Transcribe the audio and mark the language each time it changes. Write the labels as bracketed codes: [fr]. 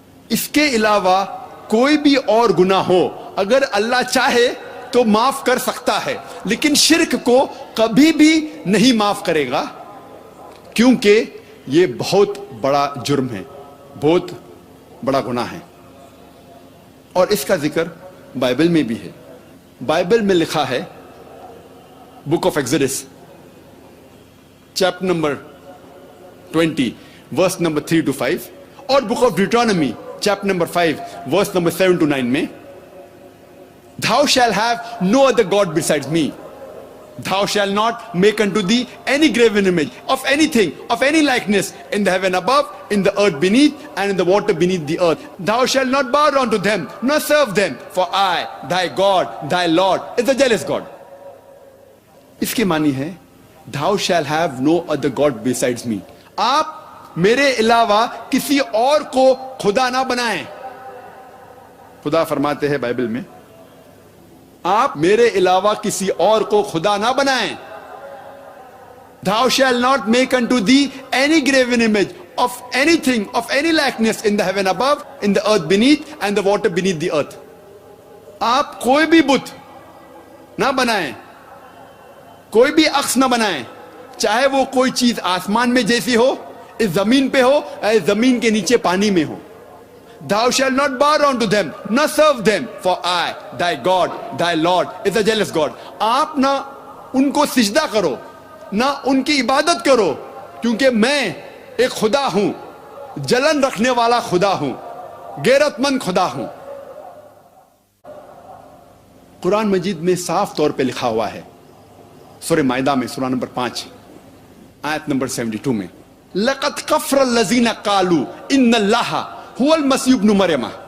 [hi] इसके अलावा कोई भी और गुनाह हो अगर अल्लाह चाहे तो माफ कर सकता है, लेकिन शिर्क को कभी भी नहीं माफ करेगा, क्योंकि यह बहुत बड़ा जुर्म है, बहुत बड़ा गुनाह है। और इसका जिक्र बाइबल में भी है। बाइबल में लिखा है book of exodus chapter number 20 verse number 3 to 5, और book of ड्यूटोनॉमी chapter number 5 verse number 7 to 9 में, [en] thou shall have no other god besides me, thou shall not make unto thee any graven image of anything, of any likeness in the heaven above, in the earth beneath, and in the water beneath the earth. Thou shalt not bow down to them nor serve them, for I thy God thy Lord is a jealous God. [hi] इसके मानी है [en] thou shall have no other god besides me, [hi] आप मेरे अलावा किसी और को खुदा ना बनाएं। खुदा फरमाते हैं बाइबल में, आप मेरे अलावा किसी और को खुदा ना बनाएं। [en] Thou shall not make unto thee any graven image of anything, of any likeness in the heaven above, in the earth beneath, and the water beneath the earth. [hi] आप कोई भी बुत ना बनाएं, कोई भी अक्स ना बनाएं, चाहे वो कोई चीज आसमान में जैसी हो, इस जमीन पे हो, या जमीन के नीचे पानी में हो। [en] Thou shalt not bow down to them, nor serve them, for I, thy God, thy Lord, is a jealous God. [hi] आप ना उनको सिजदा करो, ना उनकी इबादत करो, क्योंकि मैं एक खुदा हूं, जलन रखने वाला खुदा हूं, गैरतमंद खुदा हूं। कुरान मजीद में साफ तौर पे लिखा हुआ है, सूरह माइदा में सूरह नंबर 5 आयत नंबर 72 में, [ar] लक़द कफ़र लज़ीना क़ालू इन्नल्लाह हुवल मसीह इब्न मरियम।